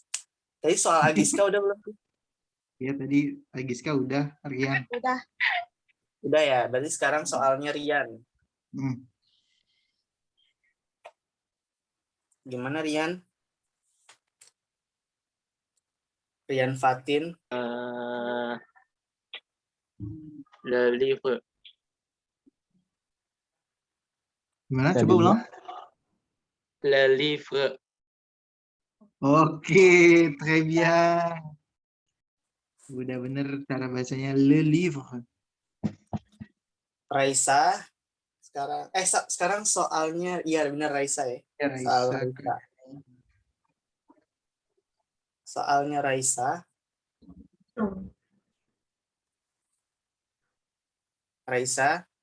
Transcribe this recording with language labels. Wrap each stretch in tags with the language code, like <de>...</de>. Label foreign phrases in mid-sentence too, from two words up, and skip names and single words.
<id>Tadi soal Agiska udah belum? Ya tadi Giska udah, Rian. Udah. Udah ya. Berarti sekarang soalnya Rian. Hmm. Gimana Rian? Rian Fatin.</id> <fr>le livre,</fr> <id>Gimana? Bisa Coba ulang.</id> <fr>le livre, Oke, très bien.</fr> <id>Udah bener cara bacanya</id> <fr>le livre.</fr> <id>Raisa. Sekarang soalnya, iya benar Raisa ya. Ya, Soal Raisa. Raisa. Soalnya Raisa. Raisa.</id>